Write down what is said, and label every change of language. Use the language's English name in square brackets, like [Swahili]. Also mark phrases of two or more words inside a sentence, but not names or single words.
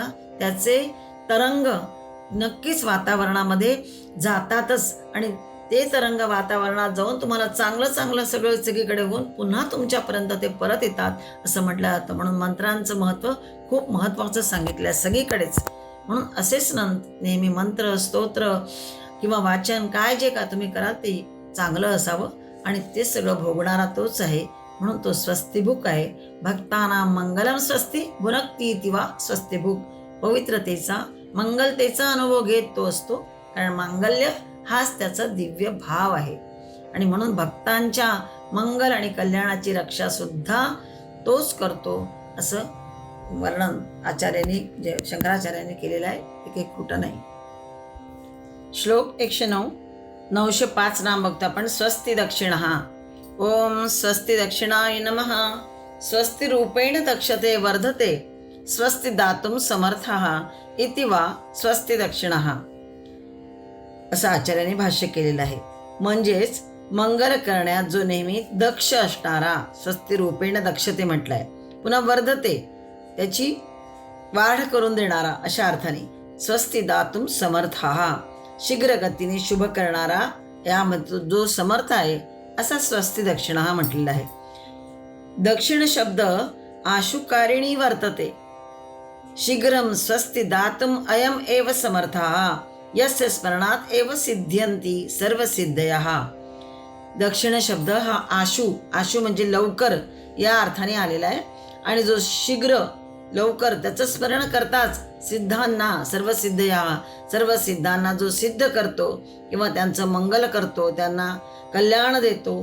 [Marathi] त्याचे तरंग नक्कीच वातावरणामध्ये जातातच आणि ते तरंग वातावरणात जाऊन तुम्हाला चांगलं सगळं सगळीकडे होऊन पुन्हा तुमच्यापर्यंत ते परत येतात असं म्हटलं जातं. म्हणून मंत्रांचं महत्त्व खूप महत्त्वाचं सांगितलं आहे सगळीकडेच. म्हणून असेच नेहमी मंत्र, स्तोत्र किंवा वाचन काय जे का तुम्ही कराल ते चांगलं असावं आणि ते सगळं भोगणारा तोच आहे. म्हणून तो स्वस्तिभूक आहे. [Sanskrit] भक्तानां मंगलम स्वस्ति भुनक्ती तिवा स्वस्तिभूक. [Marathi] पवित्रतेचा, मंगलतेचा अनुभव घेत तो असतो, कारण मांगल्य हाच त्याचा दिव्य भाव आहे. आणि म्हणून भक्तांच्या मंगल आणि कल्याणाची रक्षा सुद्धा तोच करतो असं वर्णन आचार्यांनी शंकराचार्यांनी केलेलं आहे. ते काही खोटं नाही. श्लोक 109, 905 नाम बघतो आपण. [Sanskrit] स्वस्ति दक्षिणः. ओम स्वस्ति दक्षिणाय नमः. स्वस्ति रूपेण दक्षते वर्धते स्वस्ति दातुं समर्थः इति वा स्वस्ति दक्षिणः [Marathi] असं आचार्यांनी भाष्य केलेलं आहे. म्हणजेच मंगल करण्यात जो नेहमी दक्ष असणारा, [Sanskrit] स्वस्ति रूपेण दक्षते [Marathi] म्हटलंय. पुन्हा वर्धते, त्याची वाढ करून देणारा अशा अर्थाने. [Sanskrit] स्वस्ति दातुं समर्थः, [Marathi] शीघ्र गतीने शुभ करणारा, यामध्ये जो समर्थ आहे असा [Sanskrit] स्वस्ति दक्षिणः [Marathi] म्हटलेला आहे. [Sanskrit] दक्षिण शब्द आशुकारिणी वर्तते. शीघ्रं स्वस्ति दातुम् अयम् एव समर्थः यस्य स्मरणात् एव सिद्ध्यन्ति सर्वसिद्धयः. [Marathi] दक्षिण शब्द हा आशु म्हणजे लवकर या अर्थाने आलेला आहे. आणि जो शीघ्र लवकर त्याचं स्मरण करताच सिद्धांना सर्व सिद्धांना जो सिद्ध करतो किंवा त्यांचं मंगल करतो, त्यांना कल्याण देतो.